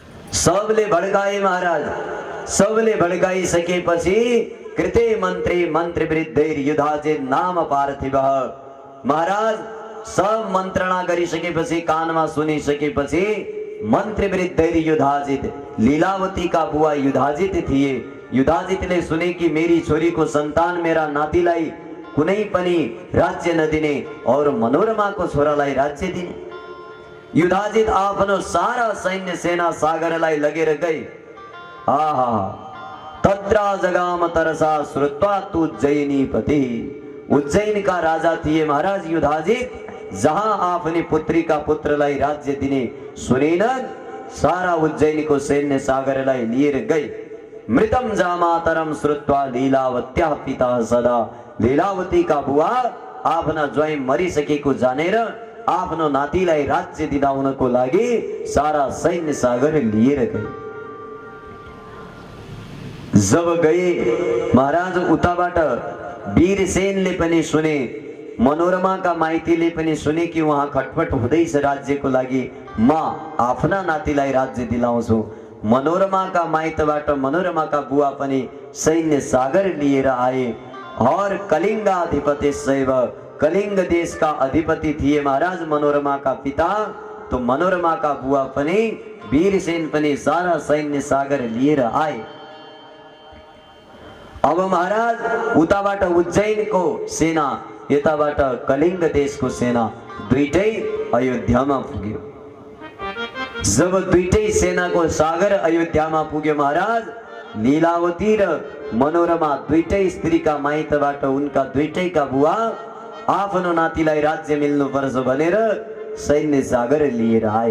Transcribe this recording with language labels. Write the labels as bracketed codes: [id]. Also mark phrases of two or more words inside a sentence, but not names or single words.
[ne] सबले भड्काए महाराज। सबले भड्काई सकेपछि [sa] कृते मन्त्री मन्त्री वृद्धैर युधाजित नाम पार्थिव। [ne] महाराज सब मन्त्रणा गरिसकेपछि कानमा सुनिसकेपछि [sa] मन्त्री वृद्धैर [ne] युधाजित, लीलावती का बुवा युधाजित थिए। युधाजितले सुने कि मेरी छोरीको सन्तान मेरा नातिलाई कुनै पनि राज्य नदिने और मनोरमाको छोरालाई राज्य दिने। युधाजित आफ्नो सारा सैन्य सेना सागरलाई लगेर गए। [sa] आहा तत्रा जगाम तरसा श्रुत्वा तु उज्जयिनीपति। [ne] उज्जैन का राजा थिए महाराज युधाजित। [hi] जहां अपनी पुत्री का [ne] पुत्रलाई राज्य दिने सुनेन सारा उज्जैन को सैन्य सागरलाई लिएर गए। [sa] मृतम जामातरम श्रुत्वा लीलावत्या पिता सदा। [ne] लीलावती का बुवा आफ्ना ज्वाइँ मरिसकेको जानेर आफ्नो नातिलाई राज्य दिलाउनको लागि सारा सैन्य सागर लिएर गए। जब गए महाराज उताबाट वीरसेनले पनि सुने, मनोरमाका माइतीले पनि सुने कि वहाँ खटपट हुँदैछ राज्यको लागि, म आफ्ना नातिलाई राज्य दिलाउँछु। मनोरमाका माइतबाट मनोरमाका बुवा पनि सैन्य सागर लिएर आए और कलिंगाधिपति शैव, कलिंग देश का अधिपति थिए महाराज मनोरमा का पिता। तो मनोरमा का बुवा पनि वीरसेन पनि सारा सैन्य सागर लिएर आए। अब महाराज उताबाट उज्जैन को सेना, यताबाट कलिंग देश को सेना दुईटै अयोध्यामा पुग्यो। जब दुईटै सेना को सागर अयोध्यामा पुग्यो महाराज, लीलावती र मनोरमा दुईटै स्त्री का माइतबाट उनका दुईटै का बुवा आफ्नो नातिलाई राज्य मिल्नुपर्छ भनेर सैन्य सागर लिएर आए।